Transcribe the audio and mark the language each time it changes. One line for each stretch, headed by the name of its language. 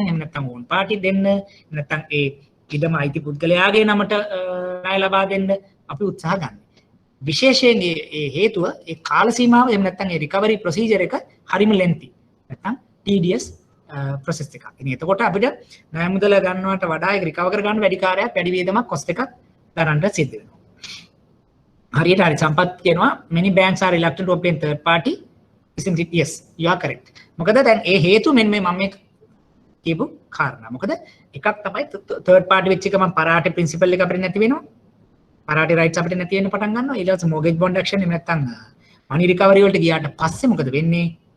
Sinhala: එහෙම නැත්නම් ඕන් පාටි දෙන්න. නැත්නම් ඒ ඉදම අයිති පුද්ගලයාගේ නමට ණය ලබා දෙන්න අපි උත්සාහ ගන්න. විශේෂයෙන් ඒ හේතුව ඒ කාල සීමාව එහෙම නැත්නම් ඒ රිකවරි ප්‍රොසීජර් එක හරිම lengthy. නැත්නම් tedious process එකක්. ඉතින් එතකොට අපිට ණය මුදල ගන්නවට වඩා ඒක රිකවර් කරගන්න වැඩි කාර්යයක් වැඩි වේදමක් cost එකක් දරන්න සිද්ධ වෙනවා. හරියට හරි සම්පත් කියනවා
English: many banks are reluctant to open third party. isn't it? Yes, you are correct.
Sinhala: මොකද දැන් ඒ හේතු මෙන්න මේ මම කියපු කාරණා. මොකද එකක් තමයි third party වෙච්ච එක මම පරාටි principle එක අපිට නැති වෙනවා. පරාටි rights අපිට නැති වෙන්න පටන් ගන්නවා. ඊට පස්සේ mortgage bond action එහෙම නැත්නම් money recovery වලට ගියාට පස්සේ මොකද වෙන්නේ?